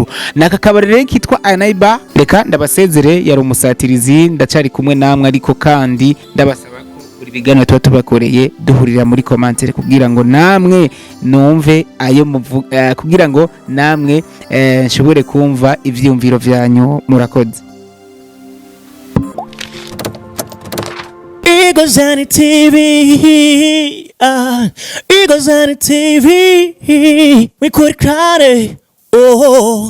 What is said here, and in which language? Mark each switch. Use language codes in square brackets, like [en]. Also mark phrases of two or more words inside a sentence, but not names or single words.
[rn] Naka kabare rero kitwa Anayibar. Reka ndabasezere, yari umusatirizi, ndacari kumwe namwe, ariko kandi ndabasaba ko buri biganiro tuba tubakoreye duhurira muri commentaire kugira ngo namwe numve ayo kugira ngo namwe nshobore kumva ivyumviro vyanyu. Murakoze. [en] Eagles TV, Eagles TV, we could cry, oh.